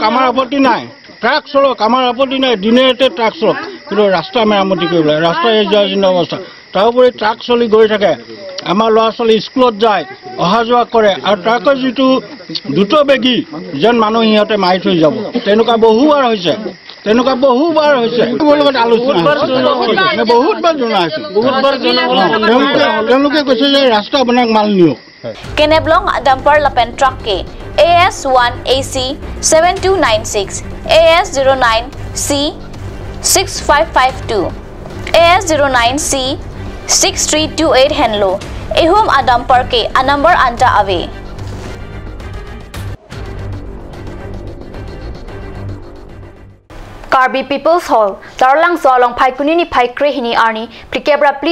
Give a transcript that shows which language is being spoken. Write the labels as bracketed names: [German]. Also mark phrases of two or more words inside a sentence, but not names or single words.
[Assamese] আমাৰ আপত্তি নাই ট্ৰাক চলক আমাৰ আপত্তি নাই দিনে ৰাতে ট্ৰাক চলক কিন্তু ৰাস্তা মেৰামতি কৰিব লাগে ৰাস্তা জৰাজীৰ্ণ অৱস্থা তাৰোপৰি ট্ৰাক চলি গৈ থাকে আমাৰ ল'ৰা ছোৱালী স্কুলত যায় অহা যোৱা কৰে আৰু ট্ৰাকৰ যিটো দ্ৰুতবেগী যেন মানুহ সিহঁতে মাৰি থৈ যাব তেনেকুৱা বহুবাৰ হৈছে লগত আলোচনা বহুতবাৰ জনাইছোঁ তেওঁলোকে কৈছে যে ৰাস্তা আপোনাক মাল নিয়ক [Karbi] Keneblong dumper lapen truck ke AS1 AC 7296 AS09 C 6552 AS09 C 6328 Henlo ehum dumper ke a number anta ave Karbi People's Hall Tarlang so along phai kuni ni phai krehini arni plikebra pli